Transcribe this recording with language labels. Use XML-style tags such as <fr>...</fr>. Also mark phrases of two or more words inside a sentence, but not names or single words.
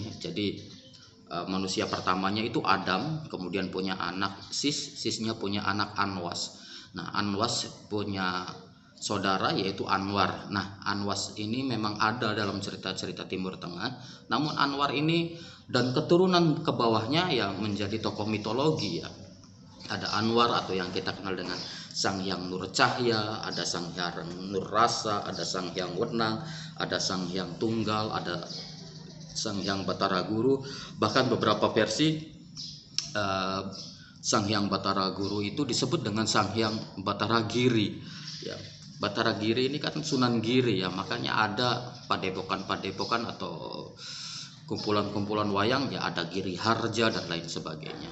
<id>Jadi manusia pertamanya itu Adam, kemudian punya anak Sisnya punya anak Anwas. Nah, Anwas punya saudara yaitu Anwar. Nah, Anwas ini memang ada dalam cerita-cerita Timur Tengah, namun Anwar ini dan keturunan ke bawahnya yang menjadi tokoh mitologi ya. Ada Anwar atau yang kita kenal dengan Sang Hyang Nur Cahya, ada Sang Hyang Nur Rasa, ada Sang Hyang Wenang, ada Sang Hyang Tunggal, ada Sang Hyang Batara Guru. Bahkan beberapa versi Sang Hyang Batara Guru itu disebut dengan Sang Hyang Batara Giri ya. Batara Giri ini kan Sunan Giri ya, makanya ada padepokan-padepokan atau kumpulan-kumpulan wayang ya, ada Giri Harja dan lain sebagainya.</id>